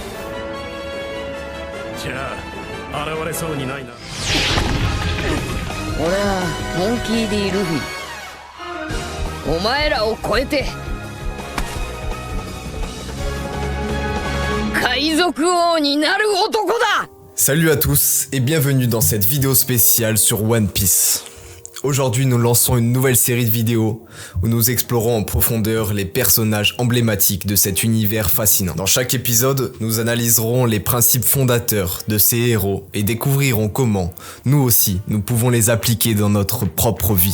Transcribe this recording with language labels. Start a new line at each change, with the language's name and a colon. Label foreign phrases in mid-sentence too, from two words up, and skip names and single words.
Japanese: じゃあ現れそうにないな。俺はモンキー・ディ・ルフィ。お前らを超えて海賊王になる男だ。
French: Salut à tous et bienvenue dans cette vidéo spéciale sur One Piece. Aujourd'hui nous lançons une nouvelle série de vidéos où nous explorons en profondeur les personnages emblématiques de cet univers fascinant. Dans chaque épisode, nous analyserons les principes fondateurs de ces héros et découvrirons comment, nous aussi, nous pouvons les appliquer dans notre propre vie.